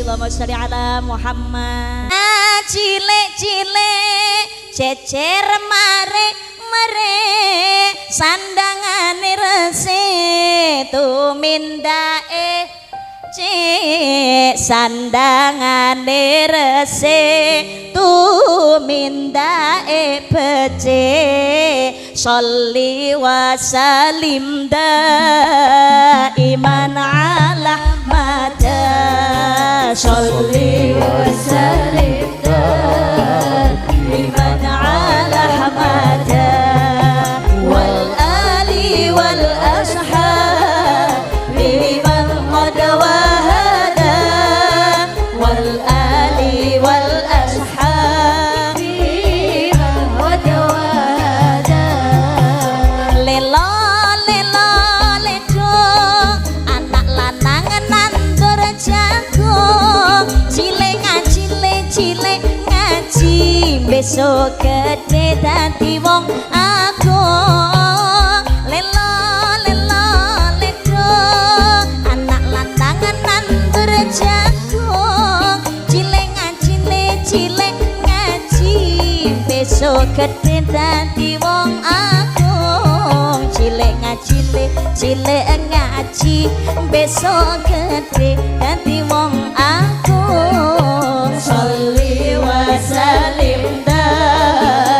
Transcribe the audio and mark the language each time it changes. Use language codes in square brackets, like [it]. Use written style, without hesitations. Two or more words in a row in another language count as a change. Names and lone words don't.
[ar] اللهم صل على محمد. [jv] Cilik-cilik jejer mare sandangane resik tumindake cik sandangane resik tumindake becik. [ar] صل وسلم دائما على مدى. صل وسلم دائما على حمدا والآل والأصحاب لمن قد وحدا والآل والأصحاب لمن قد وحدا. [jv] Lelo lelo ledo anak lanang nandur jago cilik ngaji besok gede dadi wong agung. Lelo lelo ledo anak lanang nandur jago cilik ngaji besok gede dadi wong agung. Cilik ngaji besok gede dadi wong agung. [ar] صل وسلم